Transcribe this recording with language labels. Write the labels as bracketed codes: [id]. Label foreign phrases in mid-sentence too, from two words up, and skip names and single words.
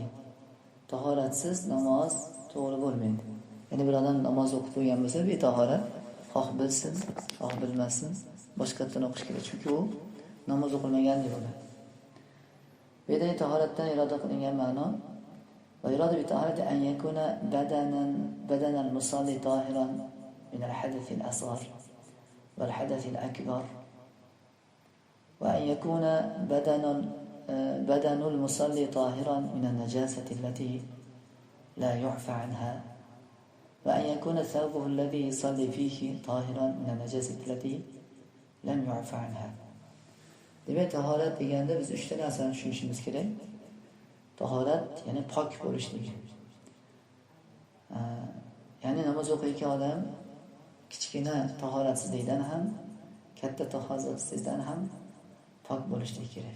[uz] Tahoratsiz namoz to'g'ri bo'lmaydi. Ya'ni bir odam namoz o'qib qo'ygan bo'lsa, betahorat, xoh bilsin, xoh bilmasin, boshqatdan o'qish kerak. Chunki u namoz o'qilmagan deb bo'ladi. Bedai tahoratdan iroda qilingan ma'no [ar] والمراد بالطهارة أن يكون بدن المصلي طاهرا من الحدث الأصغر والحدث الأكبر وأن يكون بدن المصلي طاهرا من النجاسة التي لا يعفى عنها وأن يكون ثوبه الذي يصلي فيه طاهرا من النجاسة التي لم يعف عنها. [uz] Demak, tahorat deganda biz 3 ta narsani tushunishimiz kerak. Tahorat, ya'ni pok bo'lishligi. Ya'ni namoz o'qiyotgan odam kichkina tahoratsizlikdan ham, katta tahoratsizlikdan ham pok bo'lishligi kerak.